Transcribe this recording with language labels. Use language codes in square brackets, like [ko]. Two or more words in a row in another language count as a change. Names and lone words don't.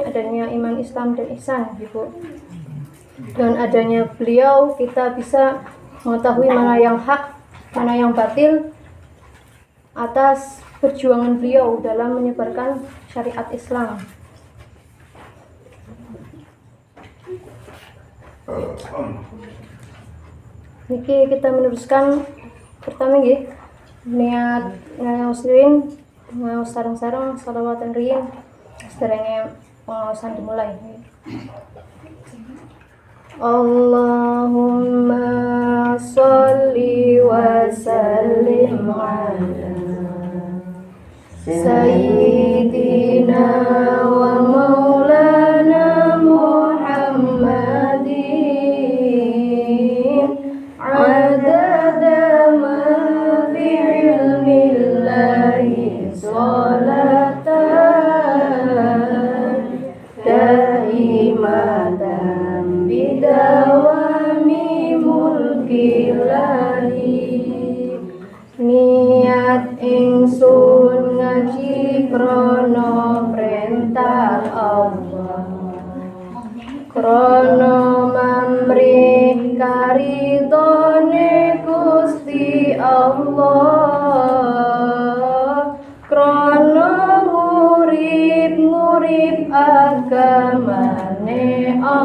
[id] Adanya iman, Islam, dan ihsan, Ibu. Dan adanya beliau, kita bisa mengetahui mana yang hak, mana yang batil atas perjuangan beliau dalam menyebarkan syariat Islam. [jv] Niki kita meneruskan pertama nggih, niat muslimin mau sarang-sarang salawatan riyin sederenge pengawasan dimulai. [ar] اللهم صل وسلم على سيدنا ومولانا محمد عدد ما في علم الله صلاة دائمة بدوام ملك الله. [jv] Niat ingsun ngaji krono perintah Allah, krono mamrih karidone Gusti Allah, krono ngurip agamane